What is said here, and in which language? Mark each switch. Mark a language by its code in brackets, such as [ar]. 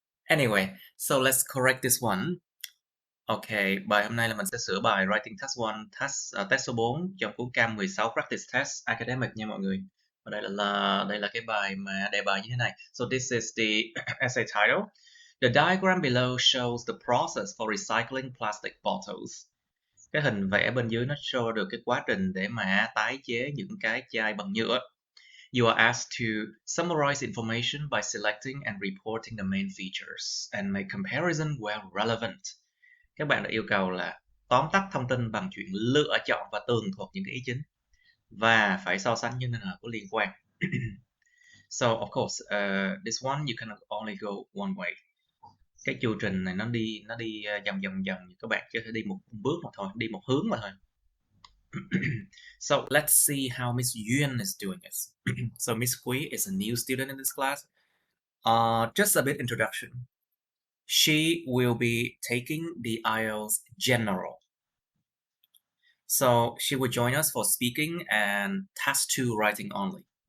[en] Anyway, so let's correct this one. [vi] Ok, bài hôm nay là mình sẽ sửa bài Writing Task 1, test số 4 trong cuốn Cam 16 Practice Test Academic nha mọi người. Và đây là cái bài mà đề bài như thế này. [en] So this is the essay title. The diagram below shows the process for recycling plastic bottles. [vi] Cái hình vẽ bên dưới nó show được cái quá trình để mà tái chế những cái chai bằng nhựa. [en] You are asked to summarize information by selecting and reporting the main features and make comparison where relevant. [vi] Các bạn đã yêu cầu là tóm tắt thông tin bằng chuyện lựa chọn và tường thuật những cái ý chính và phải so sánh như thế nào có liên quan. [en] So of course, this one you can only go one way. [vi] Cái chu trình này nó đi vòng các bạn chỉ có thể đi một bước mà thôi, đi một hướng mà thôi. [en] So let's see how Miss Yuan is doing this. So Miss Kui is a new student in this class. Just a bit introduction. She will be taking the IELTS General. So she will join us for speaking and task 2 writing only.